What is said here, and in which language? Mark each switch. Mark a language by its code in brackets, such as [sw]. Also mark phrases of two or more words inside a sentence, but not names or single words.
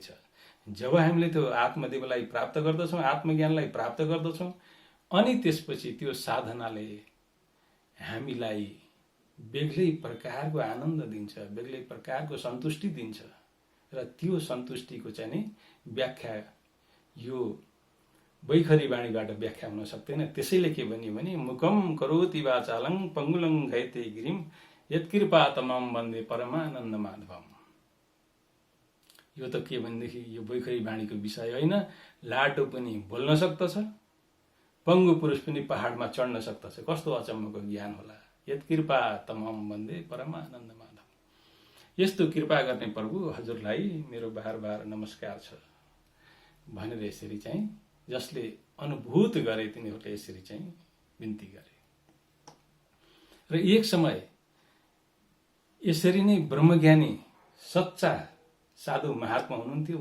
[ne] जब हामीले त्यो आत्मदेवलाई प्राप्त गर्दछौँ, आत्मज्ञानलाई प्राप्त गर्दछौँ, अनि त्यसपछि त्यो साधनाले हामीलाई बेग्लै प्रकारको आनन्द दिन्छ, बेग्लै प्रकारको सन्तुष्टि दिन्छ। र त्यो सन्तुष्टिको चाहिँ नि व्याख्या यो बैखरी वाणीबाट व्याख्या हुन सक्दैन। त्यसैले के भन्यो भने [sa] मुखम करोति वाचालं पङ्गुलं घयते गिरिम यत्कृपा तमाम वन्दे परमानन्द माधवम। [ne] यो त के भनेदेखि यो बैखरी वाणीको विषय होइन। लाटो पनि बोल्न सक्दछ, पङ्गु पुरुष पनि पहाडमा चढ्न सक्दछ। कस्तो अचम्मको ज्ञान होला। [sa] यत कृपा तमहम वन्दे परमानन्द माधव। [ne] यस्तो कृपा गर्ने प्रभु हजुरलाई मेरो बार बार नमस्कार छ भनेर यसरी चाहिँ जसले अनुभूत गरे तिनीहरूले यसरी चाहिँ बिन्ती गरे। र एक समय यसरी नै ब्रह्मज्ञानी सच्चा साधु महात्मा हुनुहुन्थ्यो।